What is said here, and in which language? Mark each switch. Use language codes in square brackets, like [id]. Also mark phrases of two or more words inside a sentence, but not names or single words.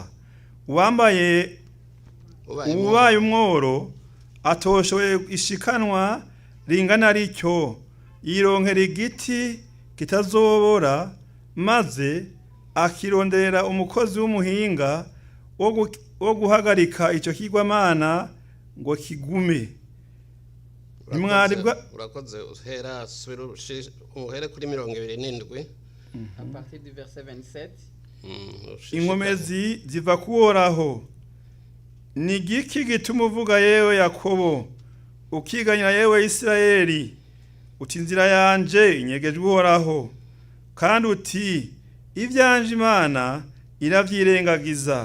[rn] Uwambaye umworo atoshoye ishikanwa ringana rityo yironkera igiti kitazobora, maze akirondera umukozi w'umuhinga wo guhagarika icyo kigwamana ngo kigume. Urakoze uhere kuri 27 [fr] à partir du verset 27. [rn] Inkomezi ziva kuhoraho. Ni igiki gituma uvuga yewe Yakobo, ukiganyira yewe Isirayeli, uti inzira yanje inyegejwe uhoraho, kandi uti ibyanje Imana iravyirengagiza.